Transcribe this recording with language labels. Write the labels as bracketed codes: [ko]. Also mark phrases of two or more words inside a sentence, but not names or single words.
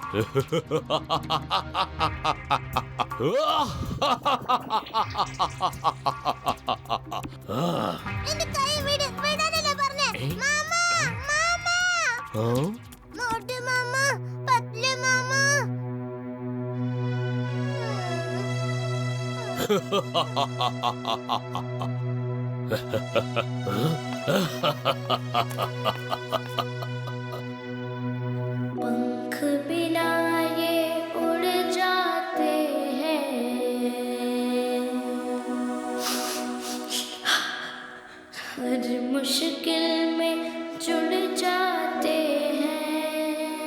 [ml] എന്റെ കൈ വിട്, വിടാനല്ലേ പറഞ്ഞേ? മാമ, മാമ, മോട്ടു മാമ, പത്ലു മാമ. [hi] पंख बिना ये उड़ जाते हैं, हर मुश्किल में जुड़ जाते हैं,